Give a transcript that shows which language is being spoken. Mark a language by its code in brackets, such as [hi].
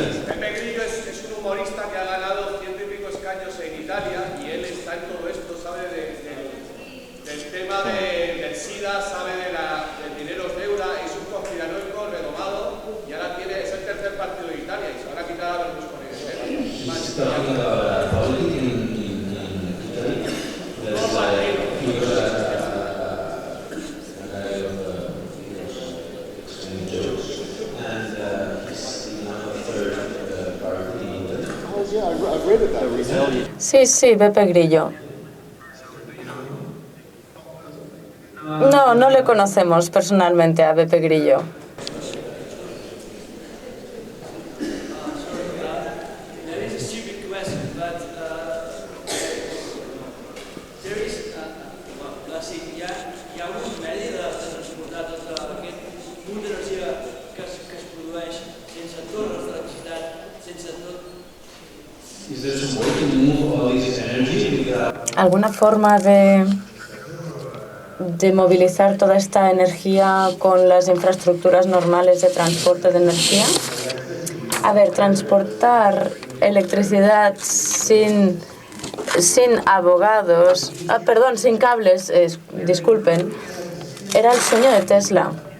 [es] Pepe Grillo es un humorista que ha ganado 100 y pico escaños en Italia, y él está en todo esto, sabe del tema del SIDA, sabe del dinero deuda, es un conspiranoico redomado, y ahora es el tercer partido de Italia y se van a quitar a los con él. [en] Talking about politics in Italy. There's he was a guy explaining jokes, and he's now the third party in Italy. Oh yeah, I've read it. [es] sí, Pepe Grillo. No le conocemos personalmente a Pepe Grillo. [en] Is there some way to move all this energy without [es] ¿Alguna forma de movilizar toda esta energía con las infraestructuras normales de transporte de energía? A ver, transportar electricidad sin abogados, sin cables, disculpen, era el sueño de Tesla.